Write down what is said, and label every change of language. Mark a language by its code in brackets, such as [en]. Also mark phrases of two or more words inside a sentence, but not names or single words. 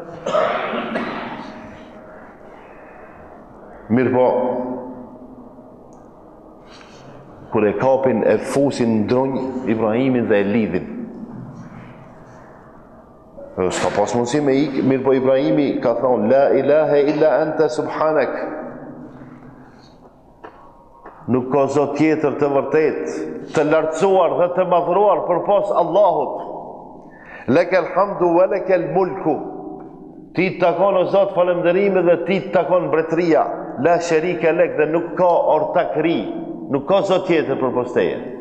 [sq] Mirë po, kur e kapin e fusin në dronj Ibrahimin dhe e lidhin. S'ka pas mundësi me ikë, mirë po Ibrahimi ka thonë, [ar] لا إله إلا أنت سبحانك. [sq] Nuk ka zot tjetër të vërtet, të lartësuar dhe të madhruar për pas Allahut. [ar] لك الحمد ولك الملك. [sq] Ti të takon o zot falënderimi dhe ti të takon mbretëria. [ar] لا شريك لك [sq] dhe nuk ka ortakri. Nuk ka zot tjetër për pas teje.